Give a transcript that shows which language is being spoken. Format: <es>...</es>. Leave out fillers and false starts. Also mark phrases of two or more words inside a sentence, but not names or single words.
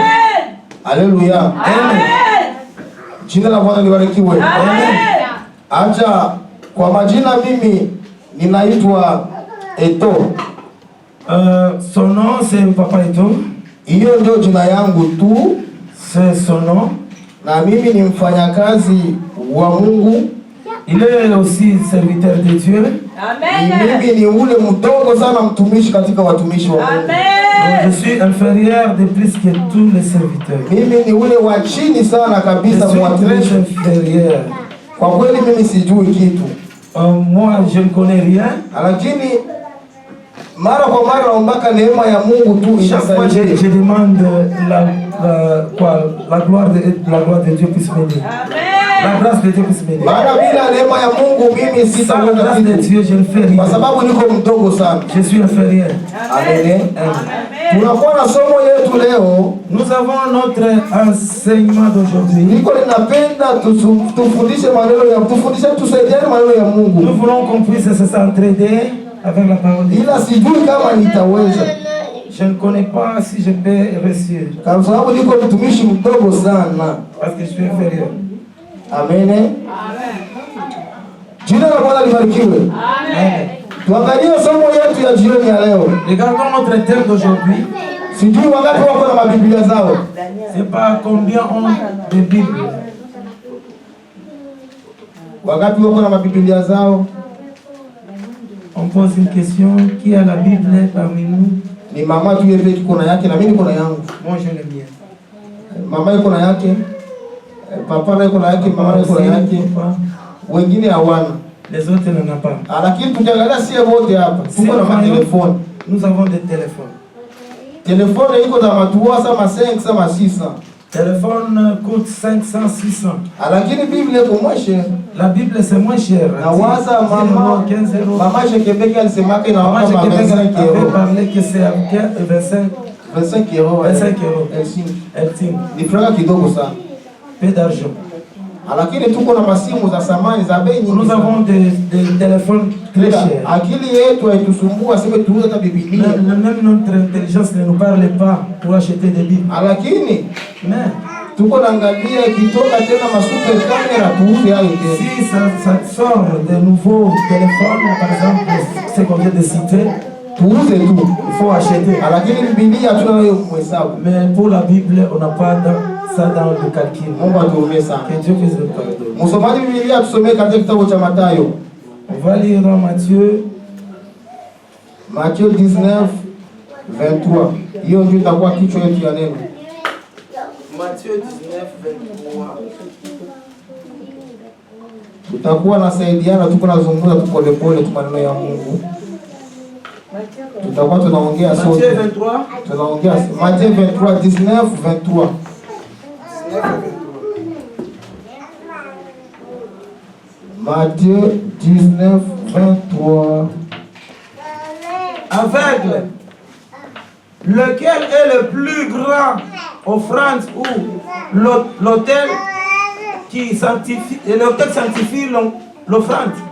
<sw>Haleluya. Amen. Jina la Bwana libarikiwe. Amen. Acha kwa majina mimi ninaitwa Eto.</sw> <fr>Son nom c'est Papa Eto.</fr> <sw>Hiyo ndio jina yangu tu.</sw> <fr>C'est son nom.</fr> <sw>Na mimi ni mfanyakazi wa Mungu.</sw> <fr>Il est aussi serviteur de Dieu.</fr> <sw>Amen. Mimi ni ule mdogo sana mtumishi katika watumishi wa Mungu. Amen.</sw> <fr>Je suis inférieur de plus que tous les serviteurs.</fr> <sw>Mimi ni ule wa chini sana</sw> <fr>Je</fr> <sw>kabisa</sw> <fr>suis</fr> <sw>mwatumishi.</sw> <fr>très inférieur.</fr> <sw>Kwa kweli mimi sijui kitu.</sw> <fr>Moi, je ne connais rien.</fr> <sw>Lakini mara kwa mara naombaka neema ya Mungu tu</sw> <fr>Chaque fois,</fr> <sw>inasaidie.</sw> <fr>je demande la gloire de Dieu puisse m'aider. La grâce de Dieu puisse m'aider.</fr> <sw>Maana bila neema ya Mungu mimi</sw> <fr>Sans la</fr> <sw>sitaweza</sw> <fr>grâce de</fr> <sw>kitu.</sw> <fr>Dieu, je ne fais rien.</fr> <sw>Kwa sababu niko mdogo sana.</sw> <fr>Je suis inférieur.</fr> <sw>Amen. Tunakuwa na somo yetu leo.</sw> <fr>Nous avons notre enseignement d'aujourd'hui.</fr> <sw>Niko ninapenda tufundishe maneno ya tusaidiane maneno ya Mungu.</sw> <fr>Nous voulons qu'on puisse s'entraider avec la parole de Dieu.</fr> <sw>Ila sijui kama nitaweza.</sw> <fr>Je ne connais pas si je peux réussir.</fr> <sw>Kwa sababu niko mtumishi mdogo sana.</sw> <fr>Parce que je suis inférieur.</fr> <sw>Amen. Jina la Bwana libarikiwe. Amen. Tuangalie somo yetu ya jioni ya leo.</sw> <fr>Regardons notre thème d'aujourd'hui.</fr> <sw>Sijui wangapi wako na mabiblia zao.</sw> <fr>C'est pas combien ont de Bibles.</fr> <sw>Wangapi wako na mabiblia zao?</sw> <fr>On pose une question. Qui a la Bible parmi nous?</fr> <sw>Ni mama tu yeye kiko na yake na mimi niko na yangu.</sw> <fr>Moi, je l'ai bien.</fr> <sw>Mama yuko na yake. Papa yuko na yake, mama yuko na yake. Wengine hawana.</sw> <fr>Les autres n'en ont pas.</fr> <sw>Lakini tukiangalia sie wote hapa, tuko na matelefoni.</sw> <fr>Nous avons des téléphones.</fr> <sw>Telefoni iko za matuwa sama 5 sama 600.</sw> <fr>Téléphone coûte 500, 600.</fr> <sw>Lakini Biblia iko</sw> <fr>moins cher. La Bible c'est moins cher.</fr> <sw>Na waza 10 mama</sw> <fr>15 euros.</fr> <sw>Mama Shekebeke alisemaka ina</sw> <fr>Moi,</fr> <sw>kama</sw> <fr>je Québec</fr> <sw>25</sw> <fr>avait</fr> <sw>euros.</sw> <fr>parlé que c'est à 25 euros. 25 euros.</fr> <sw>Elsin. Ni franga kidogo sana.</sw> <fr>Peu d'argent.</fr> <sw>Lakini tuko na masimu za samani za bei nyingi.</sw> <fr>Nous avons des téléphones très chers.</fr> <sw>Akili yetu haitusumbua sema tuuze hata Biblia.</sw> <fr>Même notre intelligence ne nous parle pas pour acheter des Bibles.</fr> <sw>Lakini</sw> <fr>Mais</fr> <sw>tuko naangalia ikitoka tena masuper camera tuuze hayo tena.</sw> <fr>si ça sort de nouveaux téléphones, par exemple, ce qu'on vient de citer,</fr> <sw>Tuuze tu.</sw> <fr>il faut acheter.</fr> <sw>Lakini Biblia hatuna hiyo mhesabu.</sw> <fr>Mais pour la Bible, on n'a pas ça dans le calcul.</fr> <sw>Mungu atuombe sana.</sw> <fr>Que Dieu puisse nous pardonner.</fr> <sw>Msomaji Biblia tusomee katika kitabu cha Mathayo.</sw> <fr>On va lire dans Matthieu. Matthieu 19 23.</fr> <sw>Hiyo ndio itakuwa kichwa yetu ya neno.</sw> <fr>Matthieu 19, 23.</fr> <sw>Tutakuwa nasaidiana, tuko nazungumza tu polepole tu maneno ya Mungu. Tutakuwa tunaongea sote. Matthieu 23. Tunaongea Matthieu 23 19 23. Matthieu 19 23.</sw> <fr>Aveugle. Lequel est le plus grand offrande ou l'autel qui sanctifie, et l'autel sanctifie l'offrande?</fr>